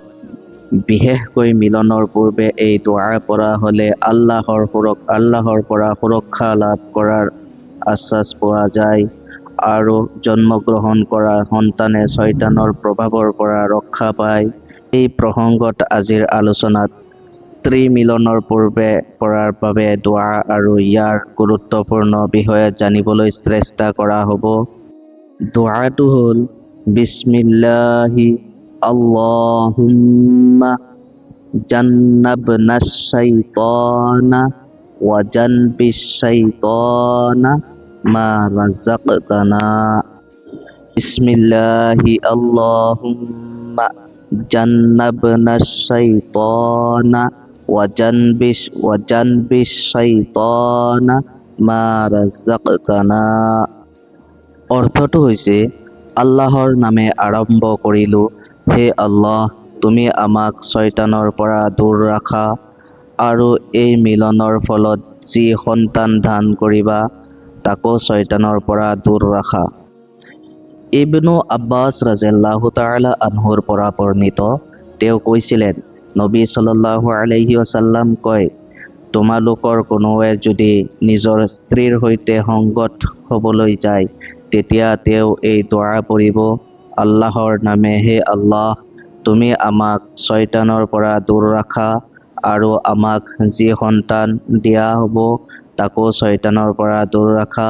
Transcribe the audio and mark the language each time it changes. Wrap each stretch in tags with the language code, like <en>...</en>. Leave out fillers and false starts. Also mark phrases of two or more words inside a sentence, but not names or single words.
<as>বিশেষকৈ মিলনৰ পূৰ্বে এই দুআ পঢ়া হ'লে আল্লাহৰ পৰা সুৰক্ষা লাভ কৰাৰ আশ্বাস পোৱা যায় আৰু জন্মগ্ৰহণ কৰা সন্তানে শয়তানৰ প্ৰভাৱৰ পৰা ৰক্ষা পায়। এই প্ৰসংগত আজিৰ আলোচনাত স্ত্ৰী মিলনৰ পূৰ্বে পঢ়াৰ বাবে দুআ আৰু ইয়াৰ গুৰুত্বপূৰ্ণ বিষয়ে জানিবলৈ চেষ্টা কৰা হ'ব। দুআটো হ'ল</as> <ar>بسم الله اللهم جنبنا الشيطان وجنب الشيطان ما رزقتنا. بسم الله اللهم جنبنا الشيطان وجنب الشيطان ما رزقتنا.</ar> <as>অৰ্থটো হৈছে, আল্লাহৰ নামে আৰম্ভ কৰিলো, হে আল্লাহ, তুমি আমাক শয়তানৰ পৰা দূৰ ৰাখা আৰু এই মিলনৰ ফলত যি সন্তান দান কৰিবা তাকো শয়তানৰ পৰা দূৰ ৰাখা। ইবনু আব্বাছ</as> <ar>رضي الله تعالى عنه</ar> <as>পৰা বৰ্ণিত, তেওঁ কৈছিলেন, নবী</as> <ar>صلى الله عليه وسلم</ar> <as>কয়, তোমালোকৰ কোনোৱে যদি নিজৰ স্ত্ৰীৰ সৈতে সংগত হ'বলৈ যায়, তেতিয়া তেওঁ এই দুআ পঢ়িব, আল্লাহৰ নামে, হে আল্লাহ, তুমি আমাক শয়তানৰ পৰা দূৰ ৰাখা আৰু আমাক যি সন্তান দিয়া হ'ব তাকো শয়তানৰ পৰা দূৰ ৰাখা।</as>